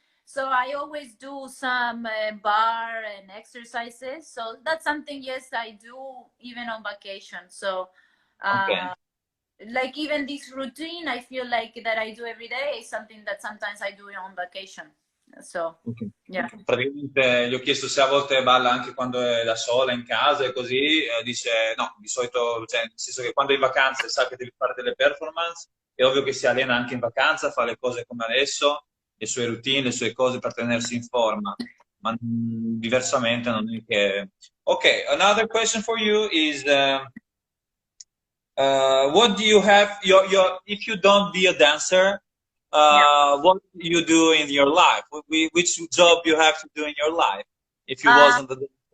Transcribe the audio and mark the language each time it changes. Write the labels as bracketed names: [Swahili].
[English] So I always do some bar and exercises. So that's something, yes, I do even on vacation. So like even this routine, I feel like that I do every day is something that sometimes I do on vacation. So, yeah. [Italian] Praticamente gli ho chiesto se a volte balla anche quando è da sola in casa e così, dice no, di solito, cioè, nel senso che quando è in vacanza sa che deve fare delle performance, è ovvio che si allena anche in vacanza, fa le cose come adesso, le sue routine, le sue cose per tenersi in forma, ma diversamente non è che... [English] Ok, another question for you is... what do you have if you don't be a dancer, what do you do in your life? Which job you have to do in your life if you wasn't a dancer?